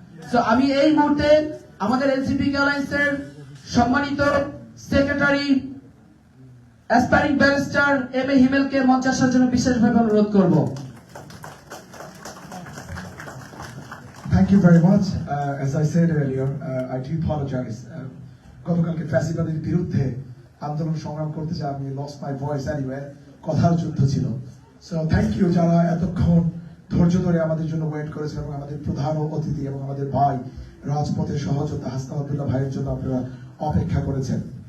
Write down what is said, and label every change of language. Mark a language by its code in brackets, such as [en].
[bn] So আমি এই মুহূর্তে আমাদের এনসিপি ইউকে অ্যালায়েন্সের সম্মানিত secretary aspiring barrister M A হিমেলকে মঞ্চে আসার জন্য বিশেষভাবে অনুরোধ করব। [en] Thank you very much. As I said earlier, I do apologize. [bn] গতকালকে ফ্যাসিবাদের বিরুদ্ধে আন্দোলন সংগ্রাম করতে যে আমি [en] lost my voice anyway, [bn] কথার যুদ্ধ ছিল। [en] So thank you [bn] যারা এতক্ষণ ধৈর্য ধরে আমাদের জন্য ওয়েট করেছেন এবং আমাদের প্রধান অতিথি এবং আমাদের ভাই রাজপথের সহযোদ্ধা হাসনাত আব্দুল্লাহ ভাইয়ের জন্য আপনারা অপেক্ষা করেছেন।